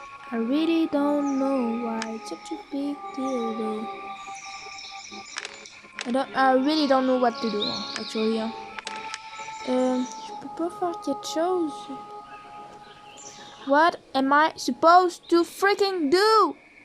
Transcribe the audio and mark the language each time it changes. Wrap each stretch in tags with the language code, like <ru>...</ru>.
<en>I really don't know why it's such a big deal though. I really don't know what to do actually.</en> <fr>Je peux pas faire quelque chose.</fr> <en>What am I supposed to freaking do?</en>